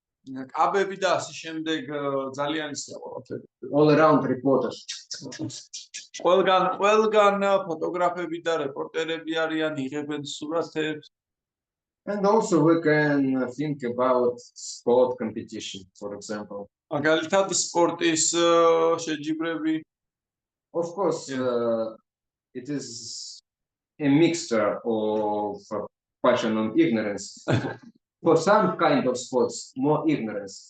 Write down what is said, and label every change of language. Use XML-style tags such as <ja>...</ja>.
<ka>კაბები და ასე შემდეგ ძალიან ისეა ყველაფერი.</ka> <en>all around reporters.</en> <ka>ყველგან ფოტოგრაფები და რეპორტერები არიან, იღებენ სურათებს.</ka> <en>And also we can think about sport competition, for example.</en> <ka>მაგალითად სპორტის შეჯიბრები.</ka> <en>Of course, Yeah. it is a mixture of passion and ignorance. For some kind of sports, more ignorance.</en>